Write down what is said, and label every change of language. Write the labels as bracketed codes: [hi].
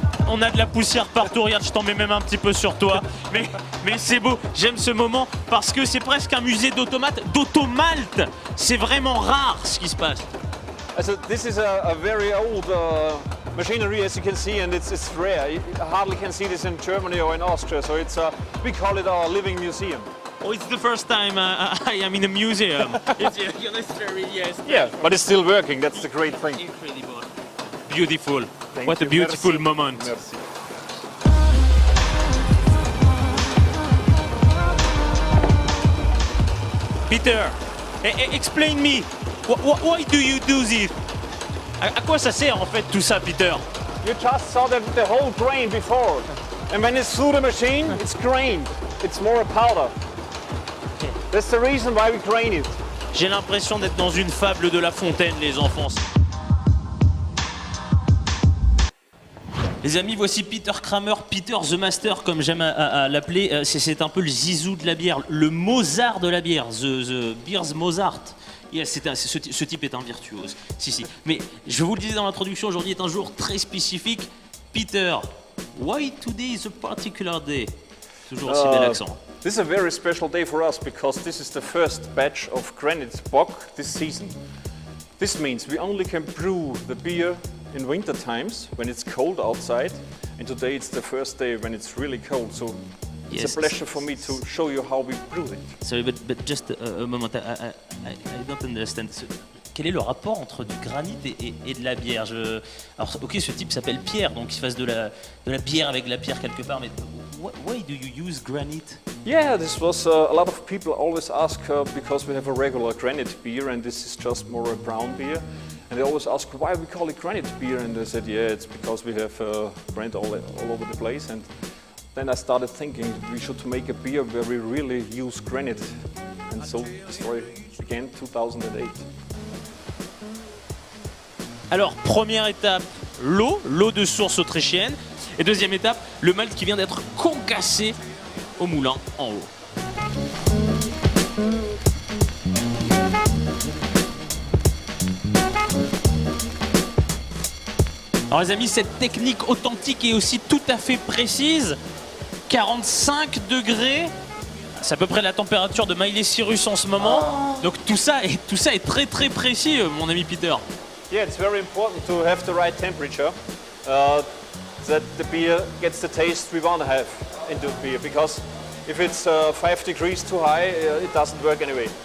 [fr] On a de la poussière partout, regarde, je t'en mets même un petit peu sur toi. Mais c'est beau, j'aime ce moment parce que c'est presque un musée d'automates, d'automalt. C'est vraiment rare ce qui se passe. [en] So this is a very old machinery, as you can see, and it's rare. You hardly can see this in Germany or in Austria, so we call it our living museum. Oh, it's the first time I am in a museum. It's very, yes. Yeah, but it's still working, that's the great thing. Incredible. Beautiful. Thank What a you. beautiful [fr] Merci. [en] moment. [fr] Merci. [en] Peter, explain me, why do you do this? [fr] À quoi ça sert en fait tout ça, Peter? [en] You just saw the whole grain before, and when it's through the machine, it's grained. It's more a powder. That's the reason why we grain it. [fr] J'ai l'impression d'être dans une fable de La Fontaine, les enfants. Les amis, voici Peter Kramer, [en] Peter the Master, [fr] comme j'aime à l'appeler. C'est un peu le Zizou de la bière, le Mozart de la bière, [en] the beer's Mozart. [fr] Yes, ce type est un virtuose. Si. Mais je vous le disais dans l'introduction, aujourd'hui est un jour très spécifique. [en] Peter, why today is a particular day? [fr] Toujours aussi bel accent. [en] This is a very special day for us because this is the first batch of Granite Bock this season. This means we only can brew the beer in winter times when it's cold outside, and today it's the first day when it's really cold, so it's Yes. a pleasure for me to show you how we brew it. Sorry, but just a moment, I don't understand. [fr] Quel est le rapport entre du granit et de la bière? Alors, ok, ce type s'appelle Pierre, donc il fasse de la bière avec de la pierre quelque part, mais [en] why do you use granite? Yeah, this was a lot of people always ask because we have a regular granite beer and this is just more a brown beer. And they always ask why we call it granite beer, and I said, yeah, it's because we have granite all over the place. And then I started thinking we should make a beer where we really use granite. And so the story began 2008. [fr] Alors, première étape, l'eau de source autrichienne. Et deuxième étape, le malt qui vient d'être concassé au moulin en haut. Alors les amis, cette technique authentique est aussi tout à fait précise. 45 degrés, c'est à peu près la température de Miley Cyrus en ce moment. Donc tout ça est très précis, mon ami Peter. [en] Yeah, it's very important to have the right temperature, that the beer gets the taste we want to have into beer. Because if it's 5 degrees too high, it doesn't work anyway.